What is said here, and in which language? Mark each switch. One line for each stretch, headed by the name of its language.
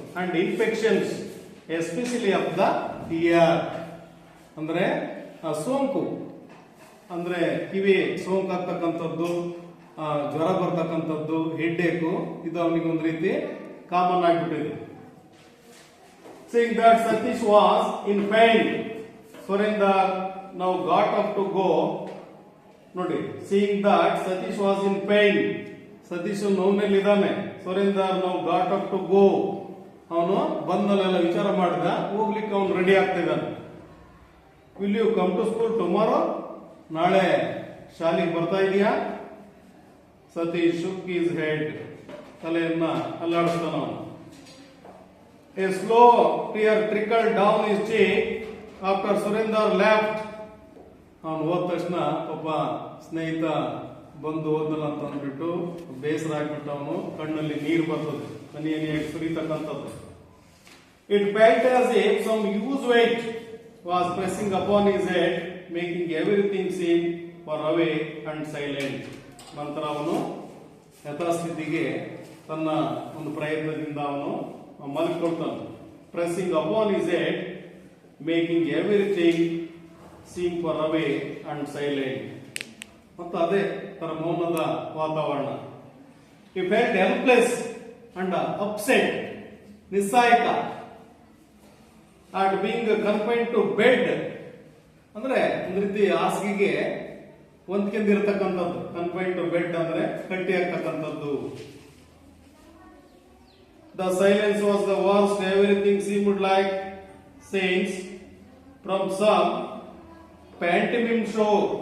Kannada: And infections especially of the year, ಅಂದ್ರೆ ಸೋಂಕು, ಅಂದ್ರೆ ಕಿವಿ ಸೋಂಕು ಆಗ್ತಕ್ಕಂಥದ್ದು, ಜ್ವರ ಬರ್ತಕ್ಕಂಥದ್ದು, ಹೆಡ್ಡೇಕು, ಇದು ಅವನಿಗೆ ಒಂದು ರೀತಿ ಕಾಮನ್ ಆಗಿಬಿಟ್ಟಿದೆ.
English: Seeing that Satish was in pain, Surinder now got up to go.
Kannada: ನೋಡಿ,
English: seeing that Satish was in pain,
Kannada: Satish ನೋವಿನಲ್ಲಿ ಇದ್ದಾನೆ.
English: Surinder now got up to go.
Kannada: ಅವನು ಬಂದಲ್ಲೆಲ್ಲ ವಿಚಾರ ಮಾಡಿದ, ಹೋಗ್ಲಿಕ್ಕೆ ಅವನು ರೆಡಿ ಆಗ್ತಾ ಇದ್ದಾನೆ.
English: Will you come to school tomorrow?
Kannada: ನಾಳೆ ಶಾಲೆಗೆ ಬರ್ತಾ ಇದೀಯಾ?
English: Satish shook his head.
Kannada: ತಲೆಯನ್ನ ಅಲ್ಲಾಡಿಸ್ತಾನ ಅವನು.
English: A slow tear trickled down his cheek after Surinder left.
Kannada: ಅವನು ಹೋದ ತಕ್ಷಣ ಒಬ್ಬ ಸ್ನೇಹಿತ ಬಂದು ಹೋದಲ್ಲ ಅಂತ ಅಂದ್ಬಿಟ್ಟು ಬೇಸರ ಆಗ್ಬಿಟ್ಟು ಅವನು ಕಣ್ಣಲ್ಲಿ ನೀರು ಬರ್ತದೆ, ಹನಿಯಾಗಿ ಸುರಿತಕ್ಕಂಥದ್ದು.
English: It felt as if some huge weight was pressing upon his head, making everything seem far away and silent.
Kannada: ನಂತರ ಅವನು ಯಥಾಸ್ಥಿತಿಗೆ ತನ್ನ ಒಂದು ಪ್ರಯತ್ನದಿಂದ ಅವನು ಮಲಗಿಕೊಳ್ತಾನೆ.
English: Pressing upon his head, making everything seem far away and silent.
Kannada: ಮತ್ತು ಅದೇ ತರ ಮೌನದ ವಾತಾವರಣ.
English: He felt helpless and upset,
Kannada: ನಿಸ್ಸಹಾಯಕ,
English: at being confined to bed.
Kannada: ಅಂದ್ರೆ ಒಂದು ರೀತಿ ಹಾಸಿಗೆಗೆ ಹೊಂದ್ಕೊಂಡಿರ್ತಕ್ಕಂಥದ್ದು.
English: Confined to bed
Kannada: ಅಂದ್ರೆ ಕಟ್ಟಿ ಆಗ್ತಕ್ಕಂಥದ್ದು.
English: The silence was the worst. Everything seemed like scenes from some pantomime show.